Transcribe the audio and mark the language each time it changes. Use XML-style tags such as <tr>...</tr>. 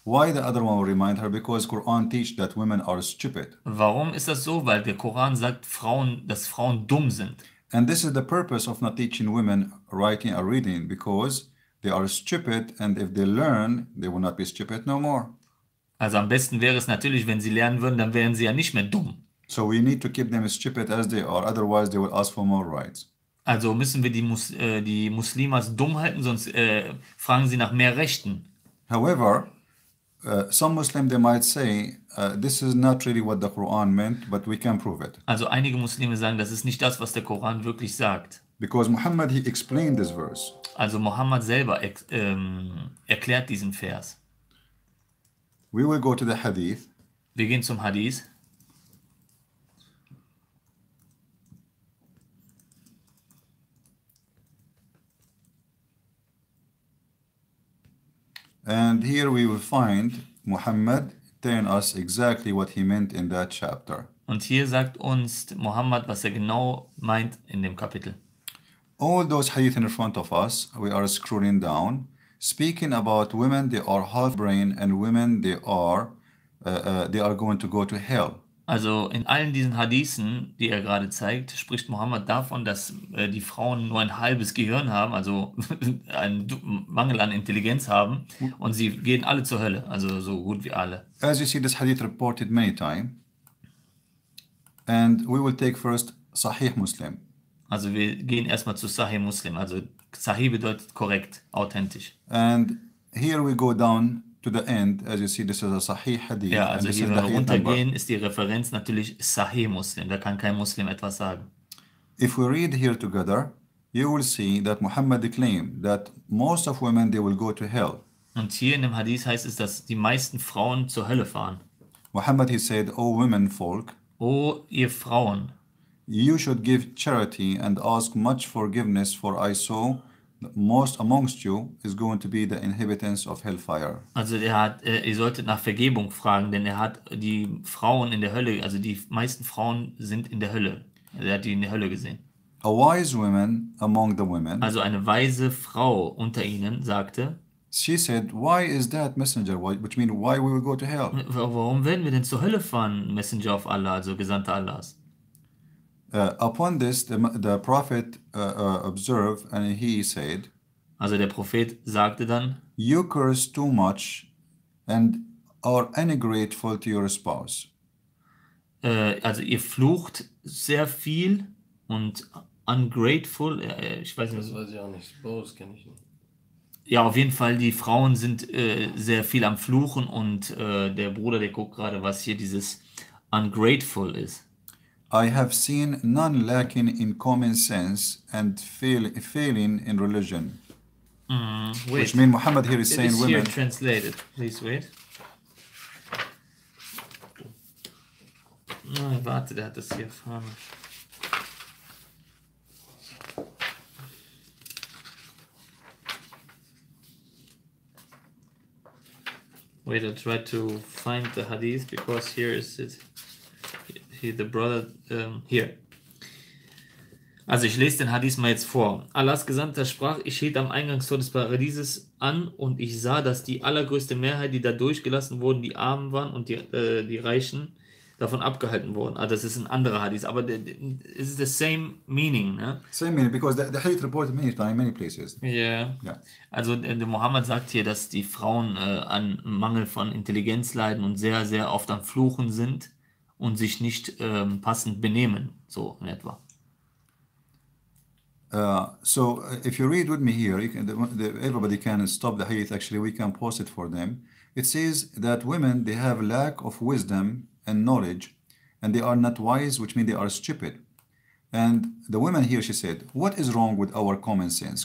<en>Why the other one will remind her? Because Quran teach that women are stupid.</en> <de>Warum ist das so? Weil der Koran sagt, dass Frauen dumm sind.</de> <en>And this is the purpose of not teaching women writing or reading, because they are stupid, and if they learn, they will not be stupid no more.</en> <de>Also am besten wäre es natürlich, wenn sie lernen würden, dann wären sie ja nicht mehr dumm.</de> <en>So we need to keep them stupid as they are, otherwise they will ask for more rights.</en> <de>Also müssen wir die Muslimas dumm halten, sonst fragen sie nach mehr Rechten.</de> <en>However, some Muslims, they might say, this is not really what the Quran meant, but we can prove it.</en> <de>Also einige Muslime sagen, das ist nicht das, was der Koran wirklich sagt.</de> <en>Because Muhammad, he explained this verse.</en> <de>Also Mohammed selber erklärt diesen Vers.</de> <en>We will go to the hadith.</en> <de>Wir gehen zum Hadith.</de> <en>And here we will find Muhammad telling us exactly what he meant in that chapter.</en> <de>Und hier sagt uns Mohammed, was er genau meint in dem Kapitel.</de> <en>All those hadith in front of us, we are scrolling down, speaking about women, they are half brain, and women, they are going to go to hell.</en> <de>Also in allen diesen Hadithen, die er gerade zeigt, spricht Mohammed davon, dass die Frauen nur ein halbes Gehirn haben, also einen Mangel an Intelligenz haben, und sie gehen alle zur Hölle, also so gut wie alle.</de> <en>As you see, this hadith reported many times, and we will take first Sahih Muslim.</en> <de>Also wir gehen erstmal zu Sahih Muslim, also Sahih bedeutet korrekt, authentisch.</de> <en>And here we go down to the end, as you see, this is a Sahih Hadith.</en> <de>Ja, also hier, wenn wir runtergehen, ist die Referenz natürlich Sahih Muslim. Da kann kein Muslim etwas sagen.</de> <en>If we read here together, you will see that Muhammad claimed that most of women, they will go to hell.</en> <de>Und hier in dem Hadith heißt es, dass die meisten Frauen zur Hölle fahren.</de> <en>Muhammad, he said, O women folk,</en> <de>O ihr Frauen,</de> <en>you should give charity and ask much forgiveness, for I saw most amongst you is going to be the inhabitants of hellfire.</en> <de>Also ihr solltet nach Vergebung fragen, denn er hat die Frauen in der Hölle, also die meisten Frauen sind in der Hölle. Also er hat die in der Hölle gesehen.</de> <en>A wise woman among the women,</en> <de>Also eine weise Frau unter ihnen sagte,</de> <en>she said, why is that, messenger? Which means, why we will go to hell?</en> <de>warum werden wir denn zur Hölle fahren,</de> <en>Messenger of Allah,</en> <de>also Gesandter Allahs?</de> <en>Upon this, the prophet observed, and he said,</en> <de>Also der Prophet sagte dann,</de> <en>you curse too much and are ungrateful to your spouse.</en> <de>Also ihr flucht sehr viel und ungrateful, ich weiß nicht, Das weiß ich auch nicht. Boos kenne ich nicht. ja, auf jeden Fall, die Frauen sind sehr viel am Fluchen, und der Bruder, der guckt gerade, was hier dieses ungrateful ist.</de> <en>I have seen none lacking in common sense and failing in religion. Wait, Which means Muhammad here is it saying is here women. translated. Please wait.</en> <de>Warte, der hat das hier vorne.</de> <en>Wait, I try to find the hadith, because here is it. Here the brother here.</en> <de>Also ich lese den Hadith mal jetzt vor. Allahs Gesandter sprach, ich hielt am Eingangstor des Paradieses an und ich sah, dass die allergrößte Mehrheit, die da durchgelassen wurden, die Armen waren und die Reichen, davon abgehalten wurden. Also das ist ein anderer Hadith, aber es ist</de> <en>the same meaning,</en> <de>ne?</de> <en>Same meaning, because the hadith reported many times, many places. Yeah. Yeah.</en> <de>Also der Mohammed sagt hier, dass die Frauen an Mangel von Intelligenz leiden und sehr, sehr oft am Fluchen sind und sich nicht passend benehmen, so in etwa.</de> <en>So if you read with me here, you can, everybody can stop the hadith. Actually, we can post it for them. It says that women, they have lack of wisdom and knowledge, and they are not wise, which means they are stupid. And the woman here, she said, what is wrong with our common sense?</en>